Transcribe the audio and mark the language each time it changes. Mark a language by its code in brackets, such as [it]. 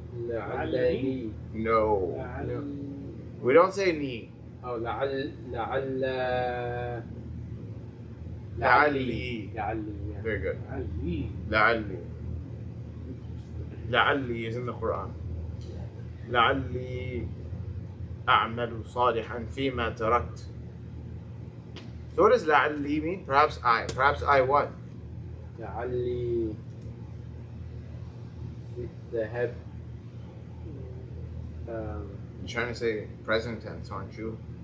[ar] لعله. [en] No. We don't say ni. [ar] Oh, لعل لعلي. لعلي. Yeah. [en] Very good. [ar] علي. لعلي. لعلي is in the Quran. لعلي أعمل صالحا فيما تركت. [en] So what does لعلي mean? Perhaps I. Perhaps I what? [ar] لعلي. [en] The head. You're trying to say present tense, aren't you?